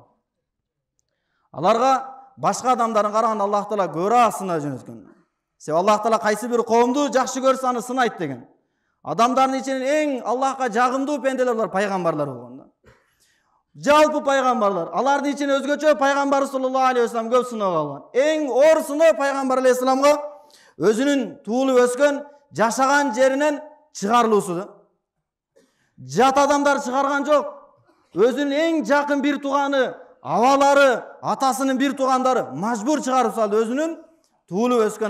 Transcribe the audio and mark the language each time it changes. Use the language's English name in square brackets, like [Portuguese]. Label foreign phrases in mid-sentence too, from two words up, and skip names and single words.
[Kyrgyz] Аларга башка адамдардын караганда Аллах Таала көбүрөөк сына жөнөткөн. Себеби Аллах Таала кайсы бир коомду жакшы көрсө аны сынайт деген. Адамдардын ичинен эң Аллахка жагымдуу пенделер бар пайгамбарлар болгон. Жалпы пайгамбарлар, алардын ичинен өзгөчө пайгамбар саллаллаху алейхи ва саллям көп сыноо алган. Эң оор сыноо пайгамбар алейхиссаламга өзүнүн туулуп өскөн, жашаган жеринен чыгарылуусу. Жат адамдар чыгарган жок. Өзүнүн эң жакын бир тууганы, абалары, атасынын бир туугандары мажбур чыгарып салды өзүнүн туулуп өскөн атам экенин.